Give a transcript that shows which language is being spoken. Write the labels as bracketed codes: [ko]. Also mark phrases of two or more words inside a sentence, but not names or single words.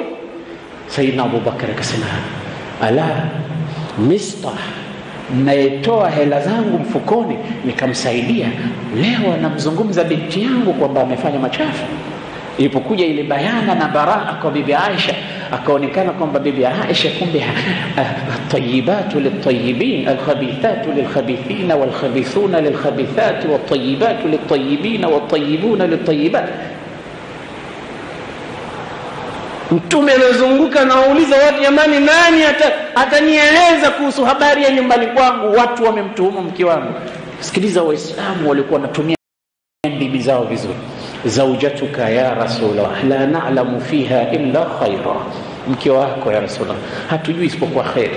[sw] Sayyidina Abu Bakar akasema, ala Mistah, naitoa hela zangu mfukoni nikamsaidia, leo anamzungumza binti yangu kwamba amefanya machafu. Ilipokuja ile bayana na baraa kwa bibi Aisha, akaonekana kwamba bibi Aisha kumbe [ar] الطيبات للطيبين والخبيثات للخبيثين والخبيثون للخبيثات والطيبات للطيبين والطيبون للطيبات. [sw] Mtume anazunguka na wauliza watu, jamani, nani atanieleza kuhusu habari ya nyumbani kwangu? Watu wamemtuhumu mke wangu. Sikiliza, Waislamu walikuwa wanatumia bibi zao vizuri. [ar] زوجتك يا رسول الله لا نعلم فيها إلا خيرا, [sw] mke wako ya Rasulullah hatujui isipokuwa khairi.